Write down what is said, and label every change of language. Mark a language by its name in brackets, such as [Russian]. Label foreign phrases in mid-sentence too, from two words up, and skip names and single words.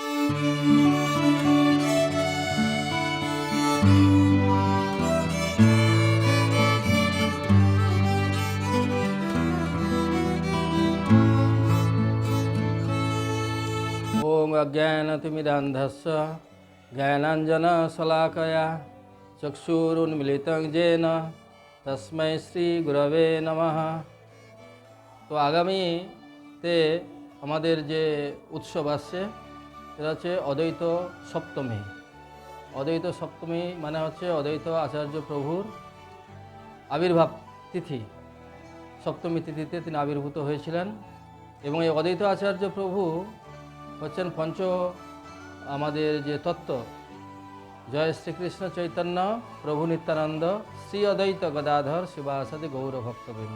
[Sanskrit] ओम अज्ञानतिमिरान्धस्य ज्ञानाञ्जनशलाकया चक्षुरुन्मिलितं येन तस्मै श्री गुरवे नमः। [Bangla] তো আগামীতে আমাদের যে উৎসব আসছে সেটা হচ্ছে অদ্বৈত সপ্তমী। অদ্বৈত সপ্তমী মানে হচ্ছে অদ্বৈত আচার্য প্রভুর আবির্ভাব তিথি। সপ্তমী তিথিতে তিনি আবির্ভূত হয়েছিলেন এবং এই অদ্বৈত আচার্য প্রভু হচ্ছেন আমাদের যে তত্ত্ব, জয় শ্রীকৃষ্ণ চৈতন্য প্রভু নিত্যানন্দ শ্রী অদ্বৈত গদাধর শিবাসাদি গৌর ভক্তবৃন্দ।